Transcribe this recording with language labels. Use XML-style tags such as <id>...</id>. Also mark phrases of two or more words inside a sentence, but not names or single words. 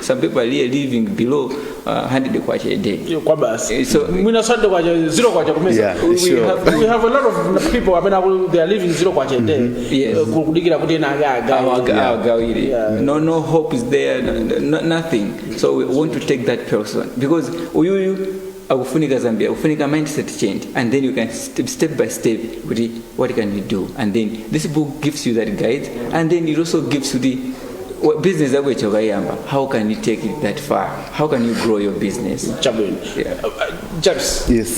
<en>Some people are really living below 100 kwacha a day. So we have a lot of people. They are living 0 kwacha a day. Yes. No hope is there. Nothing. So we want to take that person because</en> <ny>akufunika Zambia, akufunika</ny> <en>mindset change, and then you can step by step what can you do, and then this book gives you that guide, and then it also gives you business that how can you take it that far? How can you grow your business? James, yes.</en>